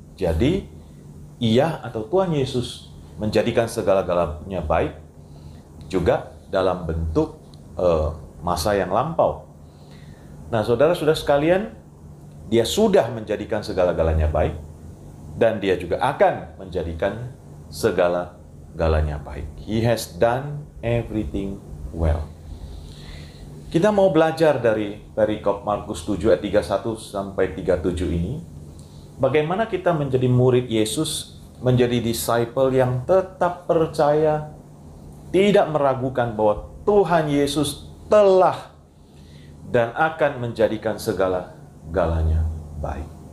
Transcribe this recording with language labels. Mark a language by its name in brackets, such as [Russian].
[Indonesian] Jadi, Ia atau Tuhan Yesus menjadikan segala-galanya baik juga dalam bentuk masa yang lampau. Nah, saudara-saudara sekalian, Dia sudah menjadikan segala-galanya baik, dan Dia juga akan menjadikan segala-galanya baik. [English] He has done everything well. [Indonesian] Kita mau belajar dari perikop Markus 7 ayat 31 sampai 37 ini, bagaimana kita menjadi murid Yesus, menjadi disciple yang tetap percaya, tidak meragukan bahwa Tuhan Yesus telah dan akan menjadikan segala-galanya baik.